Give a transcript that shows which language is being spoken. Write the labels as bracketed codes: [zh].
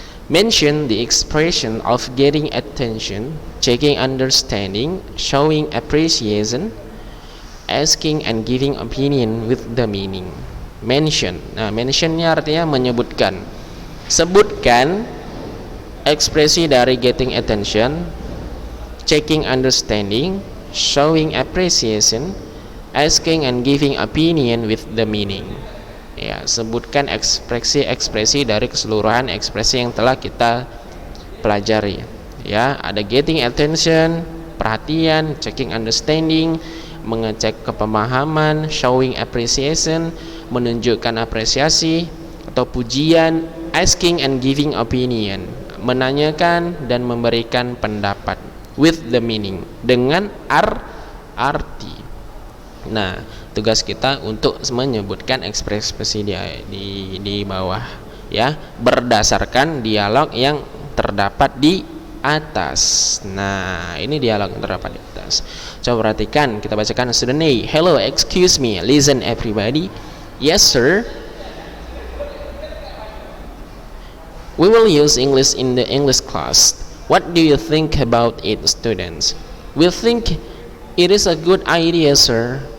[en] Mention the expression of getting attention, checking understanding, showing appreciation, asking and giving opinion with the meaning. Mention. [id] Nah, mentionnya artinya menyebutkan. Sebutkan ekspresi dari [en] getting attention, checking understanding, showing appreciation, asking and giving opinion with the meaning. [id] Ya, sebutkan ekspresi-ekspresi dari keseluruhan ekspresi yang telah kita pelajari. Ya, ada [en] getting attention, [id] perhatian, [en] checking understanding, [id] mengecek kepemahaman, [en] showing appreciation, [id] menunjukkan apresiasi atau pujian, [en] asking and giving opinion, [id] menanyakan dan memberikan pendapat, [en] with the meaning, [id] dengan arti. Nah, tugas kita untuk menyebutkan ekspresi di bawah, ya, berdasarkan dialog yang terdapat di atas. Nah, ini dialog yang terdapat di atas. Coba perhatikan, kita bacakan. [en] Student A, hello, excuse me, listen everybody. Yes sir, we will use English in the English class. What do you think about it, students? We think it is a good idea, sir.